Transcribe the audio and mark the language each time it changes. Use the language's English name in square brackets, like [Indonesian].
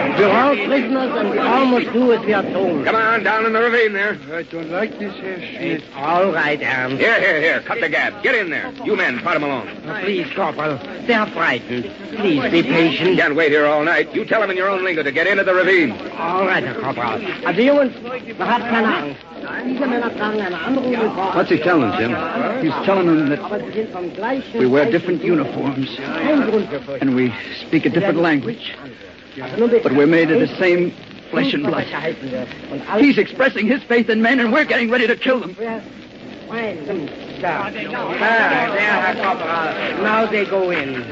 [English] We're all prisoners and we all must do as we are told. Come on, down in the ravine there. I don't like this, Herr Schmidt. It's all right, Ernst. Here. Cut the gap. Get in there. You men, fight them along. Please, Corporal. They are frightened. Please be patient. Can't wait here all night. You tell them in your own lingo to get into the ravine. All right, Herr Corporal. [German] Also, Jungs, man hat keine Angst. Diese Männer tragen eine andere Uniform. [English] What's he telling Jim? He's telling them that we wear different uniforms. And we speak a different language. But we're made of the same flesh and blood. He's expressing his faith in men, and we're getting ready to kill them. There, Herr Corporal. Now they go in.